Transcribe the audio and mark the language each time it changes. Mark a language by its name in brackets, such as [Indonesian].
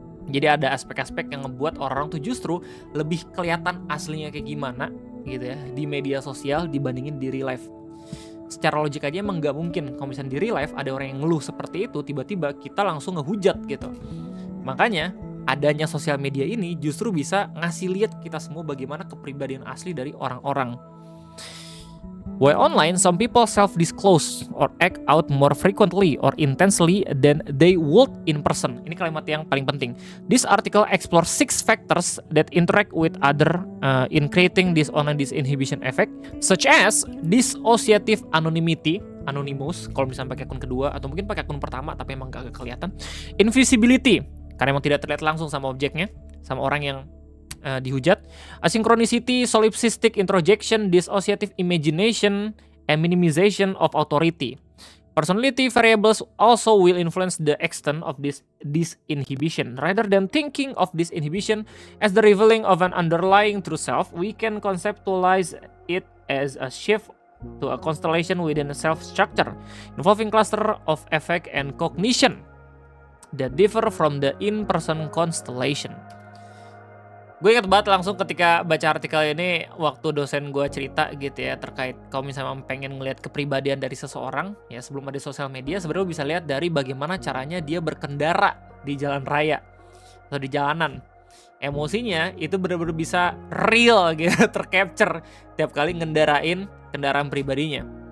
[Indonesian] Jadi ada aspek-aspek yang ngebuat orang tuh justru lebih kelihatan aslinya kayak gimana gitu ya di media sosial dibandingin di real life. Secara logik aja emang nggak mungkin kalau misalnya di real life ada orang yang ngeluh seperti itu tiba-tiba kita langsung ngehujat gitu. Makanya adanya sosial media ini justru bisa ngasih lihat kita semua bagaimana kepribadian asli dari orang-orang. [English] While online, some people self-disclose or act out more frequently or intensely than they would in person. [Indonesian] Ini kalimat yang paling penting. [English] This article explores 6 factors that interact with other in creating this online disinhibition effect, such as dissociative anonymity, anonymous, [Indonesian] kalau misalnya pakai akun kedua atau mungkin pakai akun pertama tapi emang gak kelihatan. Invisibility, karena emang tidak terlihat langsung sama objeknya, sama orang yang dihujat. [English] Asynchronicity, solipsistic introjection, dissociative imagination, and minimization of authority. Personality variables also will influence the extent of this disinhibition. Rather than thinking of disinhibition as the revealing of an underlying true self, we can conceptualize it as a shift to a constellation within a self-structure, involving cluster of affect and cognition that differ from the in-person constellation. [Indonesian] Gue ingat banget langsung ketika baca artikel ini waktu dosen gue cerita gitu ya terkait kalau misalnya pengen ngelihat kepribadian dari seseorang ya sebelum ada sosial media sebenarnya bisa lihat dari bagaimana caranya dia berkendara di jalan raya atau di jalanan. Emosinya itu benar-benar bisa real gitu, tercapture tiap kali ngendarain kendaraan pribadinya.